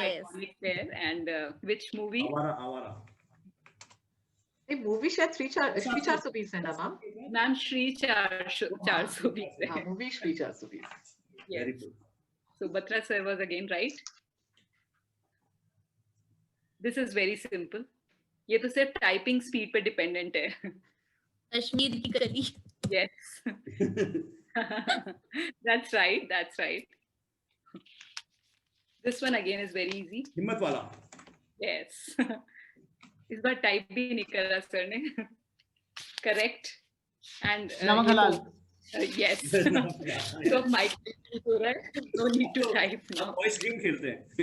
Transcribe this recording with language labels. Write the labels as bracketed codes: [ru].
[en] Iconic there. And which movie? Awara. [hi] ये movie शायद 3-420 है ना मैम? मैम श्री 420 है. हाँ, movie Shri 420. [en] Yes. So Batra sir was again right. This is very simple. [hi] ये तो सिर्फ टाइपिंग स्पीड पे डिपेंडेंट है. कश्मीर की कली. [en] Yes. That's right. That's right. This one again is very easy. [hi] हिम्मत वाला. [en] Yes. [hi] इस बार टाइप भी नहीं कर रहा सर ने. [en] Correct. And [hi] नमक हलाल. [en] Yes. So Mike, no need to type now. [hi] Voice game खेलते हैं.